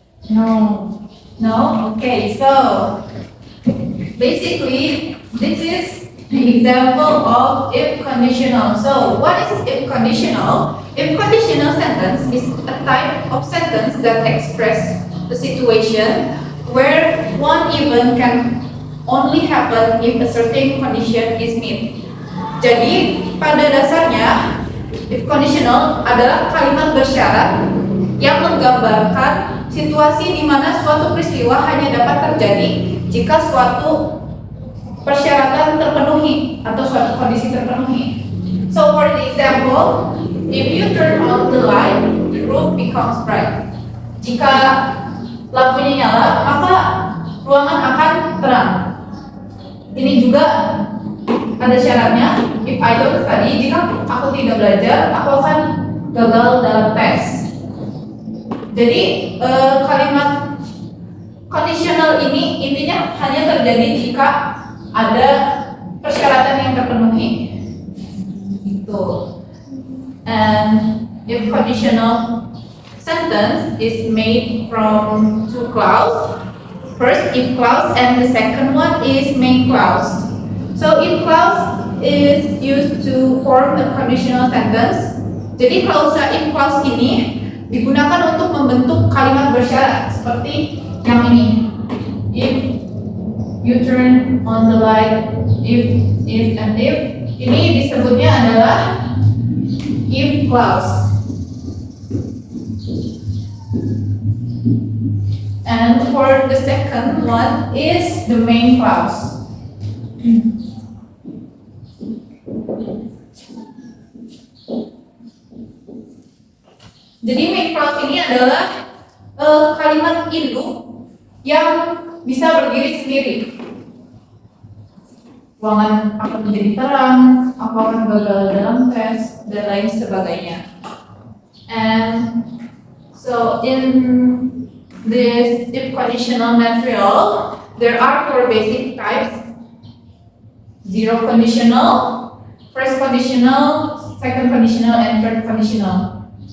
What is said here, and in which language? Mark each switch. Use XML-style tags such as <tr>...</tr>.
<en>No. No? Okay, so basically, this is the example of if conditional. So, what is if conditional? If conditional sentence is a type of sentence that express the situation where one event can only happen if a certain condition is met.</en> <id>Jadi, pada dasarnya, if conditional adalah kalimat bersyarat yang menggambarkan situasi di mana suatu peristiwa hanya dapat terjadi jika suatu persyaratan terpenuhi atau suatu kondisi terpenuhi.</id> <en>So for the example, if you turn on the light, the room becomes bright.</en> <id>Jika lampunya nyala, maka ruangan akan terang. Ini juga ada syaratnya.</id> <en>If I don't study,</en> <id>jika aku tidak belajar, aku akan gagal dalam tes. Jadi kalimat conditional ini intinya hanya terjadi jika ada persyaratan yang terpenuhi. Gitu.</id> <en>And if conditional sentence is made from two clause, first if clause and the second one is main clause. So if clause is used to form a conditional sentence.</en> <id>Jadi klausa if clause ini digunakan untuk membentuk kalimat bersyarat seperti yang ini.</id> <en>If you turn on the light, if, and if.</en> <id>Ini disebutnya adalah if clause.</id> <en>And for the second one is the main clause.</en> <id>Jadi main clause ini adalah kalimat induk yang bisa berdiri sendiri. Ruangan akan menjadi terang, aku akan gagal dalam tes, dan lain sebagainya.</id> <en>And so in this if conditional material, there are four basic types: zero conditional, first conditional, second conditional, and third conditional.</en>